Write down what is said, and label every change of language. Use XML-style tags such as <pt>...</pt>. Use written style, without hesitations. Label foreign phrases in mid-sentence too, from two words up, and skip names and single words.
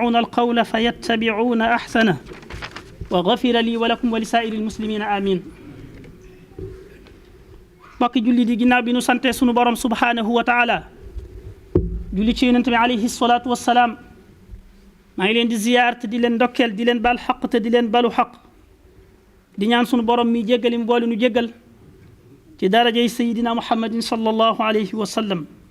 <ar>يستمعون القول فيتبعون أحسنه وغفر لي ولكم ولسائر المسلمين آمين.</ar> <wo>bokki julli di ginnaaw bi nu sante sunu borom</wo> <ar>سبحانه وتعالى</ar> <wo>julli ci yonent bi</wo> <ar>عليه الصلاة والسلام</ar> <wo>maa ngi leen di ziyaar te di leen ndokkeel di leen baal xaq te di leen balu xaq di ñaan sunu borom mi jéggali mboole nu jéggal ci darajay sayidina muhammadin</wo> <ar>صلى الله عليه وسلم.</ar>